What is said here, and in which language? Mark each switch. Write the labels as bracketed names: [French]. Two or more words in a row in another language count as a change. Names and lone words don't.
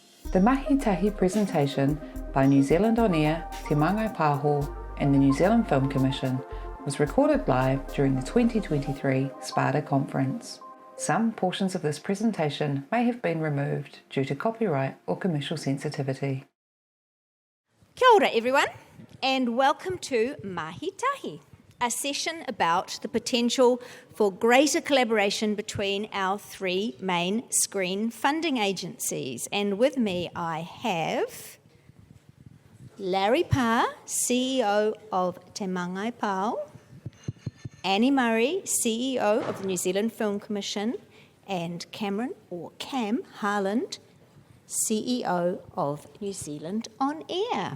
[English] The Mahi Tahi presentation by New Zealand On Air, Te Māngai Pāho and the New Zealand Film Commission was recorded live during the 2023 SPADA conference. Some portions of this presentation may have been removed due to copyright or commercial sensitivity. [Māori] Kia ora [English] everyone, and welcome to Mahi Tahi, a session about the potential for greater collaboration between our three main screen funding agencies. And with me I have Larry Parr, CEO of Te Māngai Pāho, Annie Murray, CEO of the New Zealand Film Commission, and Cameron, or Cam Harland, CEO of New Zealand On Air.